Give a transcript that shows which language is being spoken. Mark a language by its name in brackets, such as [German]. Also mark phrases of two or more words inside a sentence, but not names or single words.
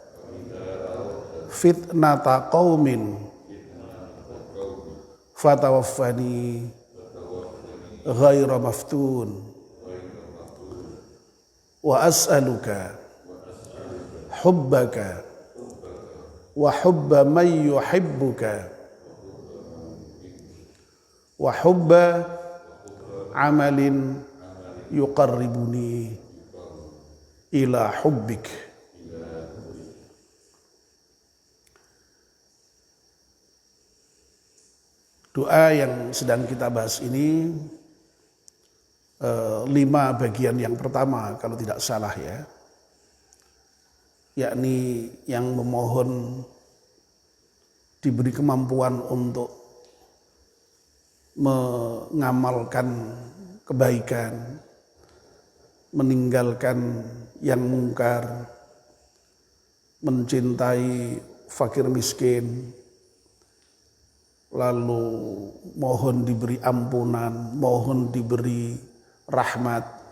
[Arabic] فتنة قوم فتوفني غير مفتون وأسألك حبك وحب من يحبك وحب عمل يقربني إلى حبك. [Indonesian] Doa yang sedang kita bahas ini 5 bagian yang pertama kalau tidak salah ya, yakni yang memohon diberi kemampuan untuk mengamalkan kebaikan, meninggalkan yang mungkar, mencintai fakir miskin, lalu mohon diberi ampunan, mohon diberi rahmat,